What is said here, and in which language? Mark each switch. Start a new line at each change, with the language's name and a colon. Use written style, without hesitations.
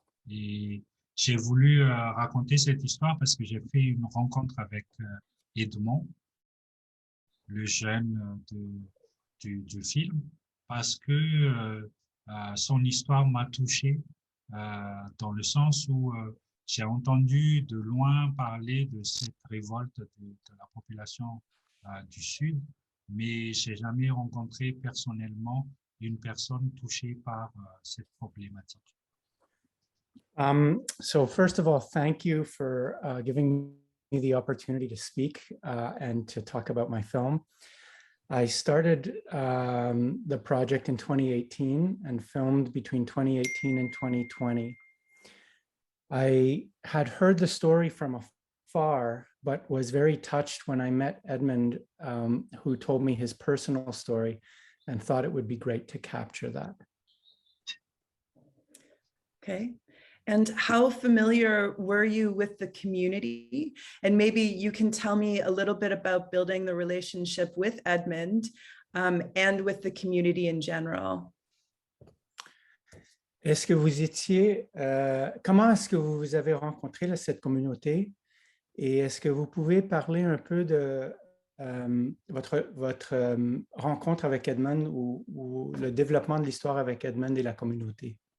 French: Et j'ai voulu raconter cette histoire parce que j'ai fait une rencontre avec Edmond, le jeune du film, parce que son histoire m'a touché dans le sens où j'ai entendu de loin parler de cette révolte de la population du Sud, mais j'ai jamais rencontré personnellement une personne touchée par cette problématique.
English: So first of all, thank you for giving me the opportunity to speak and to talk about my film. I started the project in 2018 and filmed between 2018 and 2020. I had heard the story from afar, but was very touched when I met Edmund, who told me his personal story, and thought it would be great to capture that. Okay. And how familiar were you with the community? And maybe you can tell me a little bit about building the relationship with Edmund and with the community in general.
French: Est-ce que vous étiez, comment est-ce que vous avez rencontré cette communauté? Et est-ce que vous pouvez parler un peu de votre rencontre avec Edmund ou le développement de l'histoire avec Edmund et la communauté?